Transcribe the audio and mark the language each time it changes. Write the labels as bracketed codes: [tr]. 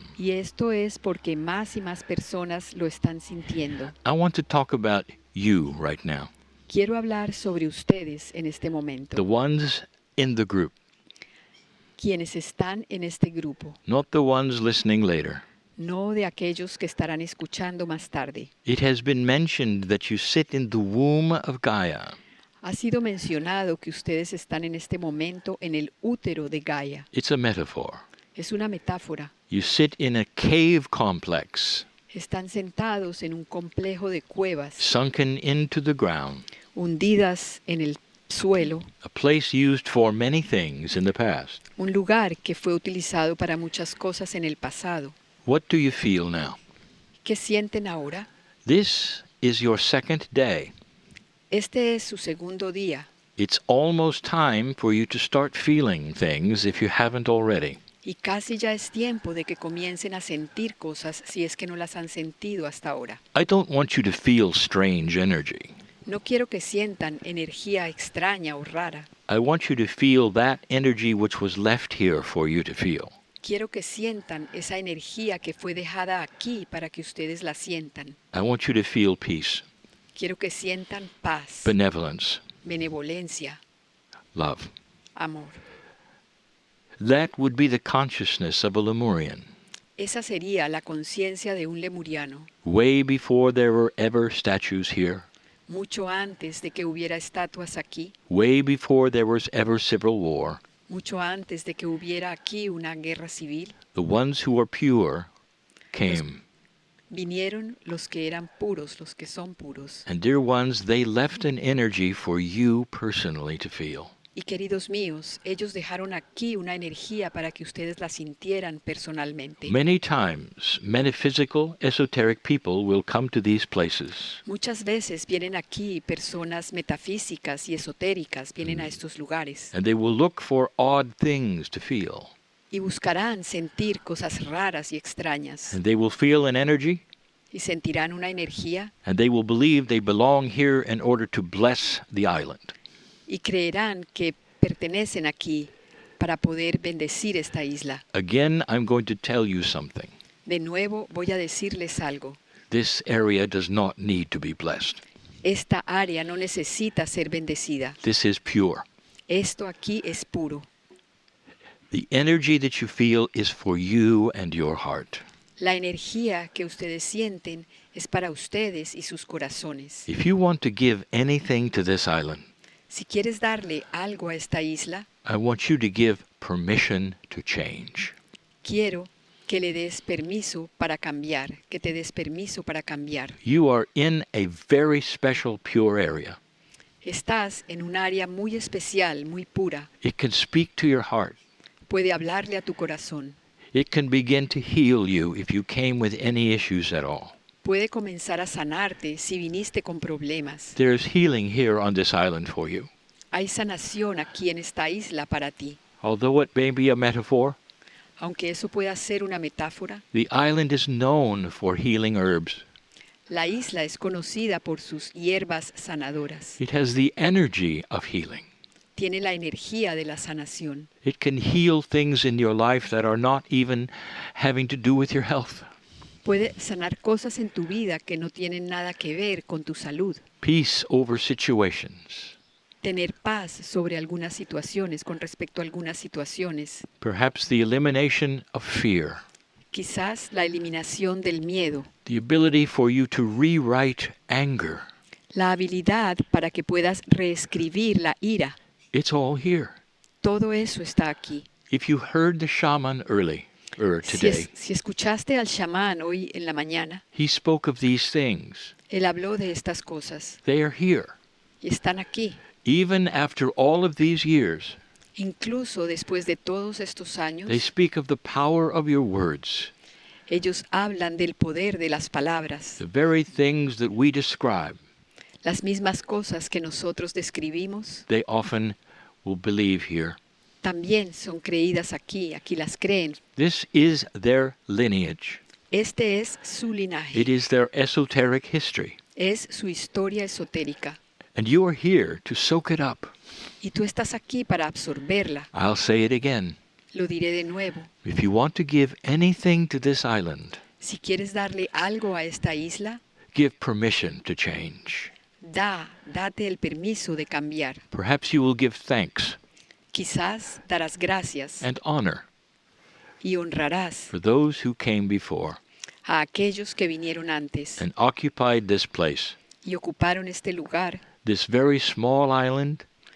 [es] Y esto es porque más y más personas lo están sintiendo. [en] I want to talk about you right now, [es] Quiero hablar sobre ustedes en este momento, [en] the ones in the group, [es] quienes están en este grupo, [en] not the ones listening later. [es] no de aquellos que estarán escuchando más tarde. [en] It has been mentioned that you sit in the womb of Gaia. [es] Ha sido mencionado que ustedes están en este momento en el útero de Gaia. [en] It's a metaphor. [es] Es una metáfora. [en] You sit in a cave complex, [es] Están sentados en un complejo de cuevas, [en] sunken into the ground, [es] hundidas en el suelo, [en] a place used for many things in the past. [es] un lugar que fue utilizado para muchas cosas en el pasado. [en] What do you feel now? [es] ¿Qué sienten ahora? [en] This is your second day. [es] Este es su segundo día [en] It's almost time for you to start feeling things if you haven't already. [es] y casi ya es tiempo de que comiencen a sentir cosas si es que no las han sentido hasta ahora. [en] I don't want you to feel strange energy. [es] No quiero que sientan energía extraña o rara. [en] I want you to feel that energy which was left here for you to feel. [es] Quiero que sientan esa energía que fue dejada aquí para que ustedes la sientan. [en] I want you to feel peace, [es] Quiero que sientan paz, [en] benevolence, [es] benevolencia, [en] love. [es] amor. [en] That would be the consciousness of a Lemurian, [es] Esa sería la conciencia de un lemuriano, [en] way before there were ever statues here, [es] mucho antes de que hubiera estatuas aquí, [en] way before there was ever civil war. [es] mucho antes de que hubiera aquí una guerra civil. [en] The ones who are pure came. [es] Vinieron los que eran puros, los que son puros. [en] And dear ones, they left an energy for you personally to feel. [es] Y queridos míos, ellos dejaron aquí una energía para que ustedes la sintieran personalmente. [en] Many times, metaphysical, esoteric people will come to these places. [es] Muchas veces vienen aquí personas metafísicas y esotéricas, vienen a estos lugares [en] And they will look for odd things to feel. [es] y buscarán sentir cosas raras y extrañas [en] And they will feel an energy, [es] y sentirán una energía [en] and they will believe they belong here in order to bless the island. [es] y creerán que pertenecen aquí para poder bendecir esta isla. [en] Again, I'm going to tell you something. [es] De nuevo voy a decirles algo. [en] This area does not need to be blessed. [es] Esta área no necesita ser bendecida. [en] This is pure. [es] Esto aquí es puro. [en] The energy that you feel is for you and your heart. [es] La energía que ustedes sienten es para ustedes y sus corazones. [en] If you want to give anything to this island, [es] Si quieres darle algo a esta isla, [en] I want you to give permission to change. [es] quiero que le des permiso para cambiar, que te des permiso para cambiar. [en] You are in a very special pure area. [es] Estás en un área muy especial, muy pura. [en] It can speak to your heart. [es] Puede hablarle a tu corazón. [en] It can begin to heal you if you came with any issues at all. [es] Puede comenzar a sanarte si viniste con problemas. [en] There's healing here on this island for you. [es] Hay sanación aquí en esta isla para ti. [en] Although it may be a metaphor, [es] Aunque eso pueda ser una metáfora, [en] the island is known for healing herbs. [es] la isla es conocida por sus hierbas sanadoras. [en] It has the energy of healing. [es] Tiene la energía de la sanación. [en] It can heal things in your life that are not even having to do with your health. [es] Puede sanar cosas en tu vida que no tienen nada que ver con tu salud. [en] Peace over situations. [es] Tener paz sobre algunas situaciones, con respecto a algunas situaciones. [en] Perhaps the elimination of fear. [es] Quizás la eliminación del miedo. [en] The ability for you to rewrite anger. [es] La habilidad para que puedas reescribir la ira. [en] It's all here. [es] Todo eso está aquí. [en] If you heard the shaman [es] Si [en] today, [es] escuchaste al chamán hoy en la mañana, [en] he spoke of these things. [es] él habló de estas cosas [en] They are here. [es] y están aquí. [en] Even after all of these years, [es] Incluso después de todos estos años, [en] they speak of the power of your words. [es] ellos hablan del poder de las palabras, [en] The very things that we describe, [es] las mismas cosas que nosotros describimos, [en] they often will believe here. [es] también son creídas aquí, aquí las creen. [en] This is their lineage. [es] Este es su linaje. [en] It is their esoteric history. [es] Es su historia esotérica. [en] And you are here to soak it up. [es] Y tú estás aquí para absorberla. [en] I'll say it again. [es] Lo diré de nuevo. [en] If you want to give anything to this island, [es] Si quieres darle algo a esta isla, [en] give permission to change. [es] date el permiso de cambiar. [en] Perhaps you will give thanks [es] Quizás darás gracias [en] and honor [es] y honrarás [en] for those who came before [es] a aquellos que vinieron antes [en] and occupied this place, [es] y ocuparon este lugar, [en] this very small island